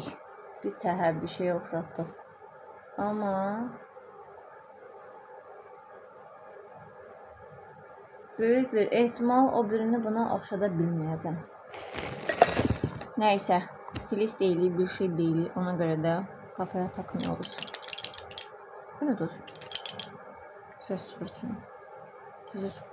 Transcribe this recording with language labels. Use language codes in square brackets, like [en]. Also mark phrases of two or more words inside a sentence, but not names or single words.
[az] Bir təhər bir şey oxşatdıq. Amma böyük bir ehtimal o birini buna oxşada bilməyəcəm. Nəysə, stilist deyilik, bir şey deyilik. Ona görə də [tr] kafaya takmıyoruz. Bu ne dost? Ses çıkartsın. Sesi çık.